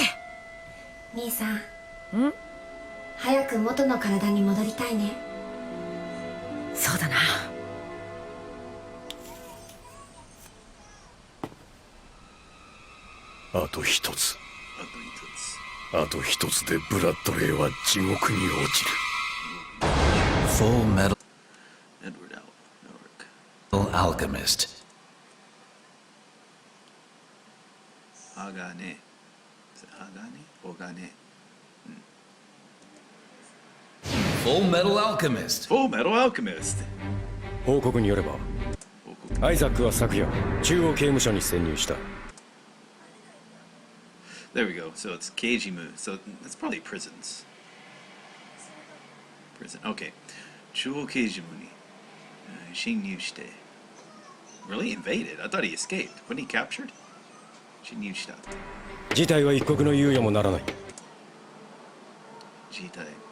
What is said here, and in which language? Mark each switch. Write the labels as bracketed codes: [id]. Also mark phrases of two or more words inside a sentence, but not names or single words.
[ja] ミーさん、早く元の体に戻りたいね。そうだな。あと一つ。あと一つでブラッドレーは地獄に落ちる。 [en] Fullmetal Edward Alphonse Elric. Alchemist. [ja] 鋼。 [en] Fullmetal Alchemist. Fullmetal Alchemist. [ja] 報告によればアイザックは昨夜中央刑務所に潜入した。 [en] There we go. So it's Keijimu. So that's probably prisons. Prison. Okay. [ja] 中央刑事部に侵入して。 [en] Really invaded? I thought he escaped. Wasn't he captured? [ja] 侵入した。事態は一刻の猶予もならない。事態。